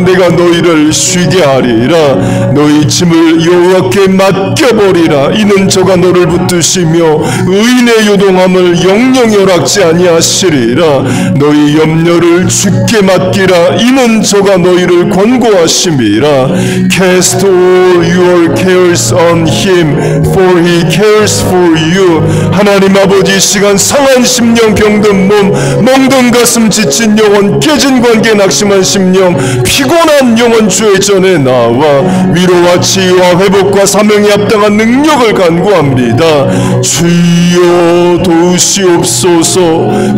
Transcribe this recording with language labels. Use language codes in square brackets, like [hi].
[ko] 내가 너희를 쉬게 하리라. 너희 짐을 여호와께 맡겨버리라. 이는 저가 너를 붙드시며 의인의 요동함을 영영 허락지 아니하시리라. 너희 염려를 주께 맡기라. 이는 저가 너희를 권고하심이라. [en] Cast all your cares on him, for he cares for you. [ko] 하나님 아버지, 시간 상한 심령, 병든 몸, 멍든 가슴, 지친 영혼, 깨진 관계, 낙심한 심령, 피곤한 영혼 주의 전에 나와 위로와 치유와 회복과 사명에 합당한 능력을 간구합니다. 주여 도우시옵소서.